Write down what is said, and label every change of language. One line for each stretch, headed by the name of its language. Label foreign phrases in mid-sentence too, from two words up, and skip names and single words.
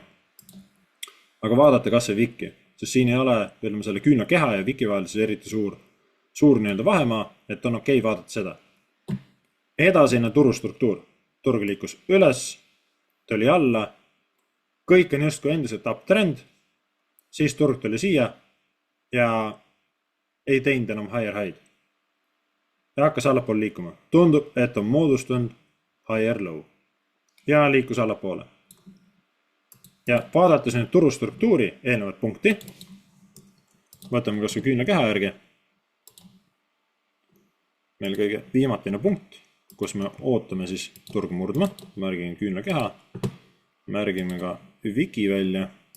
Estonian: Aga vaadata kas see vikki, sest siin ei ole selle küünlakeha ja viki vahel siis eriti suur nii-öelda vahemaa, et on okei vaadata seda. Edasine turustruktuur. Turg liikus üles, tuli alla, kõik on justkui endiselt uptrend, siis turg tuli siia ja ei teinud enam
English: higher high.
Estonian: Ja hakkas allapoole liikuma. Tundub, et on moodustunud
English: higher low
Estonian: ja liikus allapoole. Ja vaadates nüüd turustruktuuri eelnevat punkti, võtame kas või küünlakeha järgi. Meil kõige viimatine punkt, kus me ootame siis turg murdma. Märgime küünlakeha, märgime ka wiki välja.